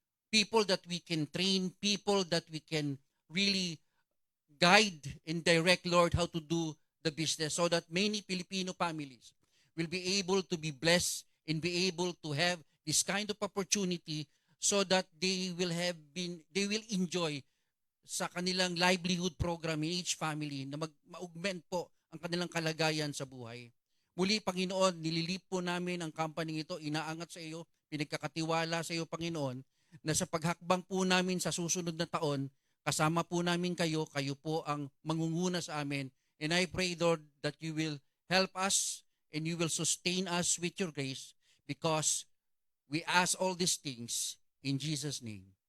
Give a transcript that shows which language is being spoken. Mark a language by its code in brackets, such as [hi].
[en] People that we can train, people that we can really guide and direct, Lord, how to do the business so that many Filipino families will be able to be blessed and be able to have this kind of opportunity so that they will enjoy sa kanilang livelihood program in each family [tl] na ma-augment po ang kanilang kalagayan sa buhay. Muli, Panginoon, nililip po namin ang company ito, inaangat sa iyo, pinagkakatiwala sa iyo, Panginoon, na sa paghakbang po namin sa susunod na taon, kasama po namin kayo, kayo po ang mangunguna sa amin. [en] And I pray, Lord, that you will help us and you will sustain us with your grace because we ask all these things in Jesus' name.